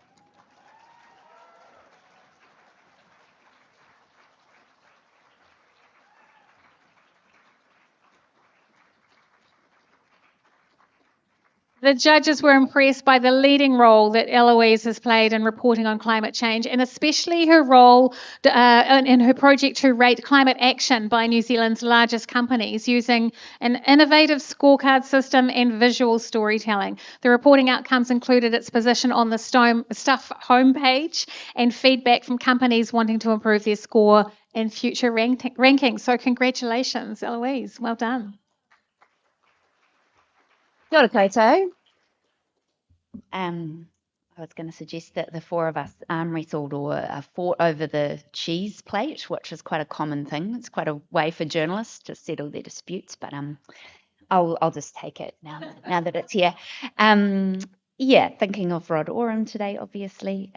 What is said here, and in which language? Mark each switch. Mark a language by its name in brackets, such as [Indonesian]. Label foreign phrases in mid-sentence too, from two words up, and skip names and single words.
[English] The judges were impressed by the leading role that Eloise has played in reporting on climate change, and especially her role in her project to rate climate action by New Zealand's largest companies using an innovative scorecard system and visual storytelling. The reporting outcomes included its position on the Stuff homepage and feedback from companies wanting to improve their score in future rankings. So congratulations, Eloise. Well done. [Māori] Kia ora koutou. [English] I was going to suggest that the four of us arm wrestled or fought over the cheese plate, which is quite a common thing. It's quite a way for journalists to settle their disputes, but I'll just take it now that it's here. Thinking of Rod Oram today, obviously.